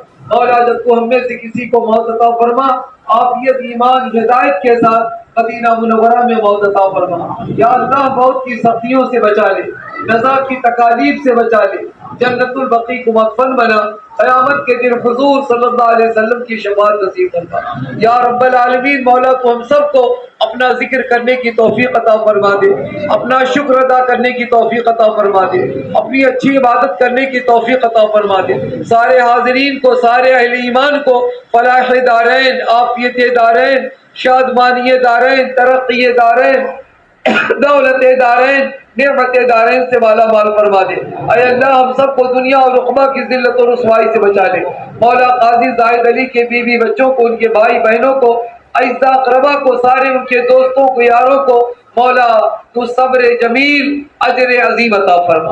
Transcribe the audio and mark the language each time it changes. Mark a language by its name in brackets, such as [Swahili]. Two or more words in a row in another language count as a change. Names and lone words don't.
[Urdu] مولا جب تو ہم میں سے کسی کو موت عطا فرما، عافیت ایمان ہدایت کے ساتھ مدینہ منورہ میں موت عطا فرما، یا اللہ موت کی سختیوں سے بچا لے، نزا کی تکالیف سے بچا لے، جنت البقیع کو مدفن بنا، قیامت کے دن حضور [Arabic] صلی اللہ علیہ وسلم [Urdu] کی شفاعت نصیب فرما۔ [Arabic] یا رب العالمین [Urdu] مولا تو ہم سب کو اپنا ذکر کرنے کی توفیق عطا فرما دے، اپنا شکر ادا کرنے کی توفیق عطا فرما دے، اپنی اچھی عبادت کرنے کی توفیق عطا فرما دے۔ سارے حاضرین کو، سارے اہل ایمان کو فلاح دارین، عافیت دارین، شادمانی دارین، ترقی دارین، دولت دارین، نعمت دارین سے مالا مال فرما دے۔ اے اللہ ہم سب کو دنیا اور عقبہ کی ذلت و رسوائی سے بچا لے۔ مولا قاضی زاہد علی کے بیوی بچوں کو، ان کے بھائی بہنوں کو، اعزاء اقربا کو، سارے ان کے دوستوں کو، یاروں کو مولا تو صبر جمیل اجر عظیم عطا فرما۔